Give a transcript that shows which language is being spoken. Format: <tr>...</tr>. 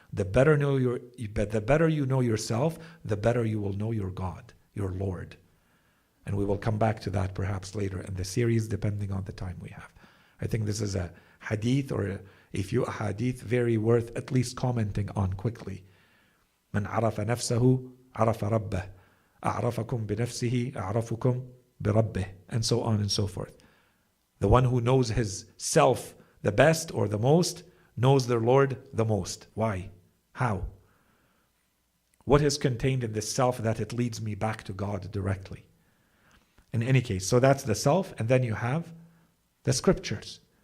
<en>The better the better you know yourself, the better you will know your God, your Lord. And we will come back to that perhaps later in the series, depending on the time we have. I think this is a hadith or a few hadith very worth at least commenting on quickly.</en> <ar>من عرف نفسه عرف ربه أعرفكم بنفسه أعرفكم بربه,</ar> <en>and so on and so forth. The one who knows his self the best or the most knows their Lord the most. Why? How? What is contained in this self that it leads me back to God directly? In any case, so that's the self, and then you have the scriptures.</en>